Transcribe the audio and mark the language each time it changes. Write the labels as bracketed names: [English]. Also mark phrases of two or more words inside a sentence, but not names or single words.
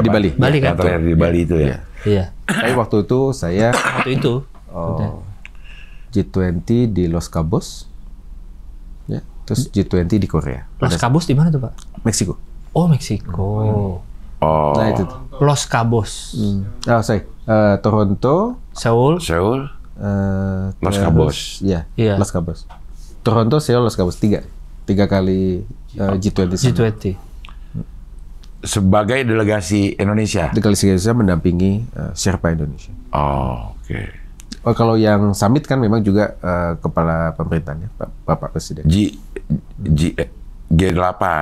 [Indonesian] Pak? Bali. Bali kan? Yang terakhir di Bali itu ya? Iya. Tapi waktu itu saya G20 di Los Cabos. Ya, terus G20 di Korea. Los Cabos di mana tuh, Pak? Meksiko. Oh, Meksiko. Oh. Nah, itu. Los Cabos. Toronto, Seoul, Los Cabos. Iya. Los Cabos. Toronto, Seoul, Los Cabos. Tiga kali G20. Sebagai delegasi Indonesia? Delegasi Indonesia mendampingi Sherpa Indonesia. Oh, oke. Kalau yang summit kan memang juga kepala pemerintahnya, Bapak Presiden. G8.